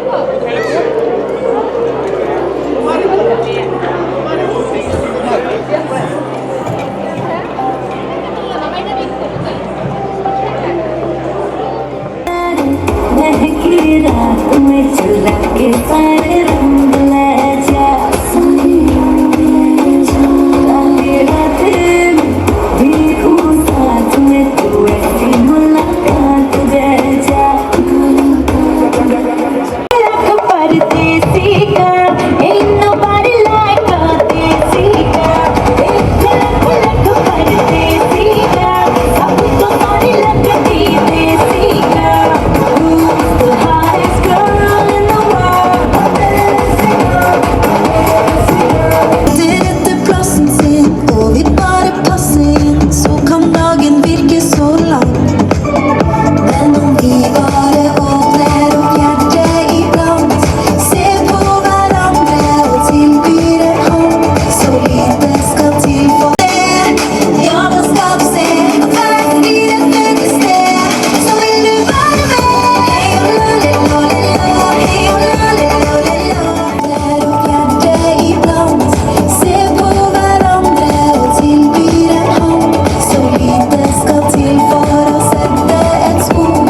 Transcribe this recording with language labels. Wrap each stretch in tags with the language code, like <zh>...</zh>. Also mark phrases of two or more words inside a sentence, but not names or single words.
<hi>महकी रात में चुरा के सारे रंग ले जा, काली रातें में भीगूं साथ में, तू ऐसी मुलाकात दे जा। लक परदेसी</hi> <en>girl, ain't nobody like a देसी girl,</en> <hi>एक लक परदेसी</hi> <en>girl,</en> <hi>सब तो सारी लगती देसी</hi> <en>girl, who's the hottest girl in the world, देसी girl.</en> <no>Det etter plassen sin, og vi bare passer inn, så kan dagen virke så lang. Men om vi bare åpner opp hjertet iblant, ser på hverandre og tilbyr en hånd, så lite skal til for det. Ja, da skal du se at verden blir et bedre sted. Så vil du være med. Hei og la-li-la-li-la, hei og la-li-la-li-la. Åpner opp hjertet iblant, ser på hverandre og tilbyr en hånd, så lite skal til for å sette et spor.</no>